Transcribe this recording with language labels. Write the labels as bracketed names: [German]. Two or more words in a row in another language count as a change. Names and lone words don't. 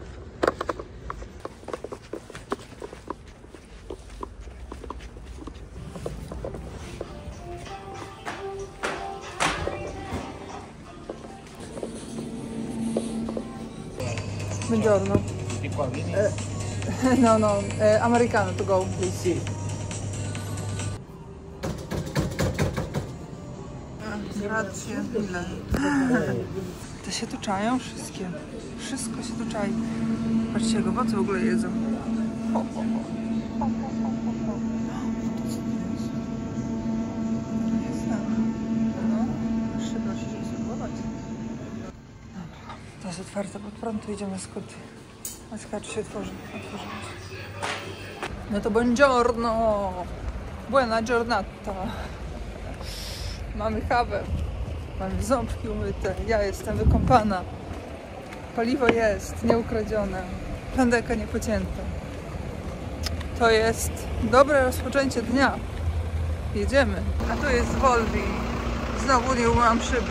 [Italian] Buongiorno. Di qua, vieni. [English] No, americano to go, please. [Italian] Sì. [Polish] rację, ile? Te się tu czają wszystkie. Wszystko się tu czai. Patrzcie, jak owoce w ogóle jedzą. To jest otwarte pod prąd, to idziemy na skróty. A skacz się otworzy. No to buongiorno! [Italian] Buona giornata! [Polish] Mamy kawę, mamy ząbki umyte, ja jestem wykąpana. Paliwo jest, nieukradzione, plandeka niepocięta. To jest dobre rozpoczęcie dnia. Jedziemy. A tu jest Volvi. Znowu nie umyłam szyby.